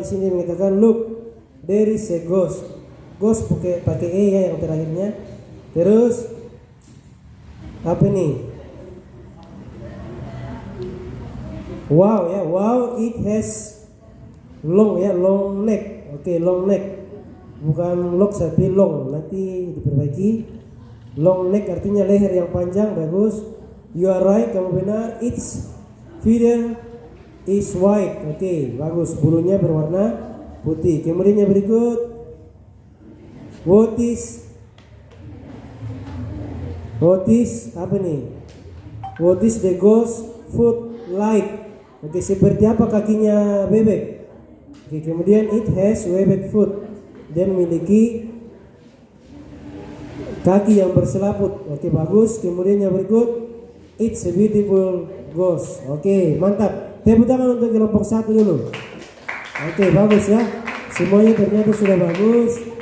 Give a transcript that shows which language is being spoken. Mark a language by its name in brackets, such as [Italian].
[Indonesian] Di sini mengatakan [English] look, there is a ghost. [Indonesian] Ghost pakai e ya yang terakhirnya. Terus apa ini? [English] Wow ya, wow, it has long ya, long neck. [Indonesian] Oke, long neck. Bukan lock tapi long. Nanti diperbaiki. Long neck artinya leher yang panjang, bagus. [English] You are right, [Indonesian] kamu benar. [English] Its feather is white. Oke, bagus. [Indonesian] Bulunya berwarna putih. Kemudian yang berikut, what is apa nih? [English] What is the ghost foot like? [Indonesian] Oke, seperti apa kakinya bebek? [English] Oke, kemudian it has webbed foot. [Indonesian] Dia memiliki kaki yang berselaput. Oke, bagus. Kemudian yang berikut, [English] it's a beautiful ghost. [Indonesian] Oke, mantap. Tepuk tangan untuk kelompok 1 dulu. Oke, bagus ya. Semuanya ternyata sudah bagus.